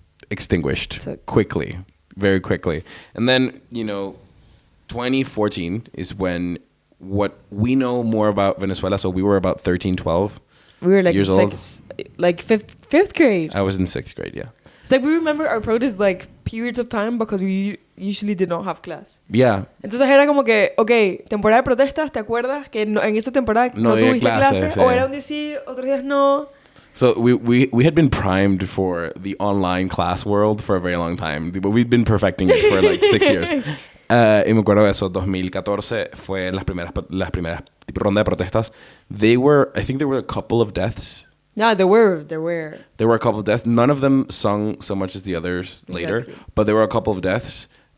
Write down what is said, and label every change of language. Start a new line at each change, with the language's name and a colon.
English: extinguished quickly, very quickly. And then, you know, 2014 is when what we know more about Venezuela. So we were about 13, 12 we were like years old. Like fifth grade. I was in 6th grade, yeah. It's like we remember our protests like periods of time because we usually did not have class. Yeah.
Spanish: Entonces era como que, okay, temporada de protestas, ¿te acuerdas? Que en esa temporada no tuviste clase. O era un día sí, otros días no.
English: So we had been primed for the online class world for a very long time, but we'd been perfecting it for like 6 years.
Spanish: Y me acuerdo de eso, 2014 fue las primeras tipo ronda de protestas.
English: I think there were a couple of deaths. Yeah, there were. There were a couple of deaths. None of them sung so much as the others later, but there were a couple of deaths.